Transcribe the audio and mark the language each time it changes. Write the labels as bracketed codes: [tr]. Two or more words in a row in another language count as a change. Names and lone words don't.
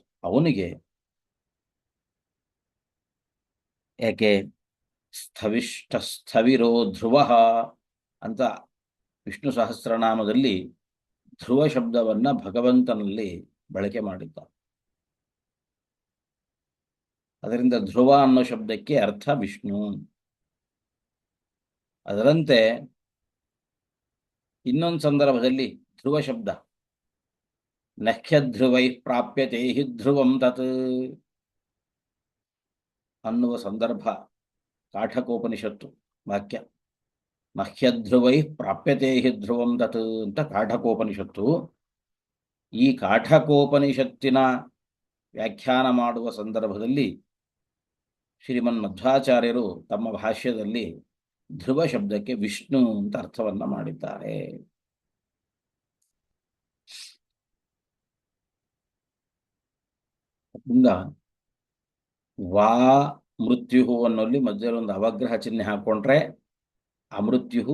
[kn] ಅವನಿಗೆ ಯಾಕೆ [sa] ಸ್ಥವಿರೋ ಧ್ರುವ [kn] ಅಂತ ವಿಷ್ಣು ಸಹಸ್ರನಾಮದಲ್ಲಿ ಧ್ರುವ ಶಬ್ದವನ್ನ ಭಗವಂತನಲ್ಲಿ ಬಳಕೆ ಮಾಡಿದ್ದ. ಅದರಿಂದ ಧ್ರುವ ಅನ್ನೋ ಶಬ್ದಕ್ಕೆ ಅರ್ಥ ವಿಷ್ಣು. ಅದರಂತೆ ಇನ್ನೊಂದು ಸಂದರ್ಭದಲ್ಲಿ ಧ್ರುವ ಶಬ್ದ [sa] ನಖ್ಯಧ್ರುವೈ ಪ್ರಾಪ್ಯತೆ ಹಿ ಧ್ರುವಂ ತತ್ [kn] ಅನ್ನುವ ಸಂದರ್ಭ ಕಾಠಕೋಪನಿಷತ್ತು ವಾಕ್ಯ. [sa] ನಖ್ಯಧ್ರುವೈ ಪ್ರಾಪ್ಯತೆ ಹಿ ಧ್ರುವಂ ತತ್ ಅಂತ ಕಾಠಕೋಪನಿಷತ್ತು. [kn] ಈ ಕಾಠಕೋಪನಿಷತ್ತಿನ ವ್ಯಾಖ್ಯಾನ ಮಾಡುವ ಸಂದರ್ಭದಲ್ಲಿ ಶ್ರೀಮನ್ ಮಧ್ವಾಚಾರ್ಯರು ತಮ್ಮ ಭಾಷ್ಯದಲ್ಲಿ ಧ್ರುವ ಶಬ್ದಕ್ಕೆ ವಿಷ್ಣು ಅಂತ ಅರ್ಥವನ್ನ ಮಾಡಿದ್ದಾರೆ. ವಾ ಮೃತ್ಯು ಅನ್ನೋಲ್ಲಿ ಮಧ್ಯದಲ್ಲಿ ಒಂದು ಅವಗ್ರಹ ಚಿಹ್ನೆ ಹಾಕೊಂಡ್ರೆ ಅಮೃತ್ಯು.